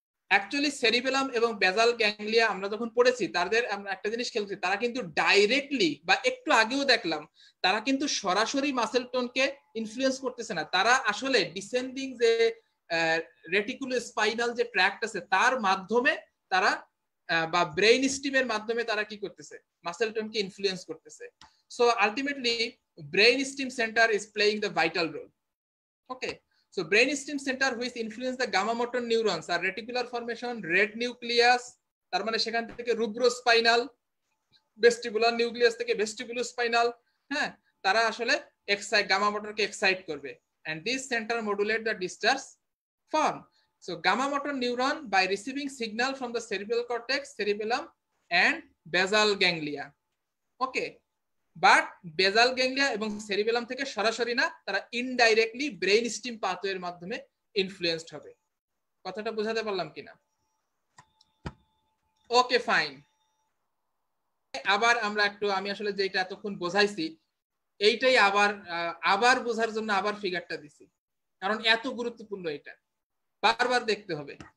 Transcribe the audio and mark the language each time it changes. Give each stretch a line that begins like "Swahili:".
Bangla: Actually cerebellum এবং basal ganglia আমরা যখন পড়েছি, তাদের আমরা একটা জিনিস খেলছি, তারা কিন্তু ডাইরেক্টলি বা একটু আগেও দেখলাম, তারা কিন্তু সরাসরি মাসেল টোনকে ইনফ্লুয়েন্স করতেছে না। তারা আসলে ডিসেন্ডিং যে রেটিকুলো স্পাইনাল যে ট্র্যাক্ট আছে তার মাধ্যমে তারা বা ব্রেইন স্টিমের মাধ্যমে তারা কি করতেছে, মাসেল টোনকে ইনফ্লুয়েন্স করতেছে।
English: So ultimately brain stem center is playing the vital role. Okay, so brainstem center which influence the gamma motor neurons are reticular formation, red nucleus,
Bangla: তার মানে সেখান থেকে
English: rubrospinal, vestibular nucleus থেকে vestibulospinal, হ্যাঁ,
Bangla: তারা আসলে
English: excite gamma motor কে excite করবে, and this center modulate the discharge form. So gamma motor neuron by receiving signal from the cerebral cortex, cerebellum and basal ganglia.
Bangla: Okay, but basal ganglia এবং cerebellum থেকে সরাসরি না, তারা indirectly brain steam পাথওয়ের মাধ্যমে influenced হবে। কথাটা বোঝাতে পারলাম কিনা? ওকে, ফাইন। আবার আমরা একটু, আমি আসলে যেটা এতক্ষণ বোঝাইছি এইটাই আবার বোঝার জন্য আবার ফিগারটা দিছি, কারণ এত গুরুত্বপূর্ণ, এটা বারবার দেখতে হবে।